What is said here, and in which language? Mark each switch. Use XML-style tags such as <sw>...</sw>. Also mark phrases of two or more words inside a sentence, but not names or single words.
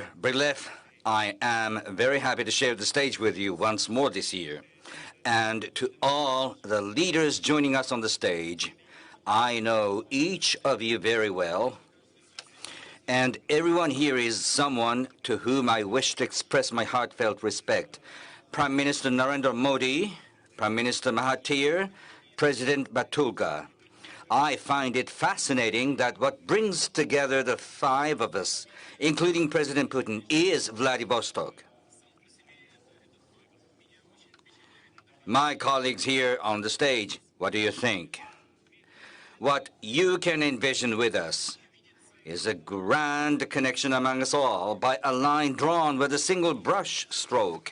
<en>Brundha, I am very happy to share the stage with you once more this year. And to all the leaders joining us on the stage, I know each of you very well. And everyone here is someone to whom I wish to express my heartfelt respect. Prime Minister Narendra Modi, Prime Minister Mahathir, President Batulga. I find it fascinating that what brings together the five of us, including President Putin, is Vladivostok. My colleagues here on the stage, what do you think? What you can envision with us is a grand connection among us all by a line drawn with a single brush stroke.</en>